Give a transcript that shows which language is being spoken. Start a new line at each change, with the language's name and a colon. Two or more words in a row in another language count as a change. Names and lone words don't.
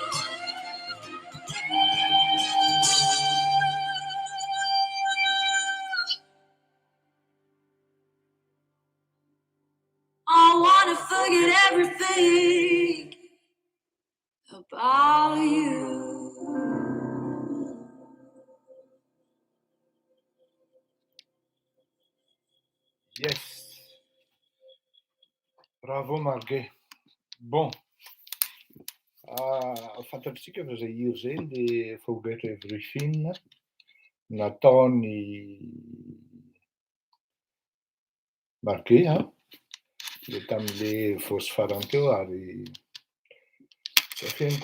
English: I wanna forget everything about you. Yes. Bravo Marghe.
Malagasy: Bom, fantatsika fa zay hira zay le Forget Everything nataony Marghe le tam'le voatsy farany teo ary Feniko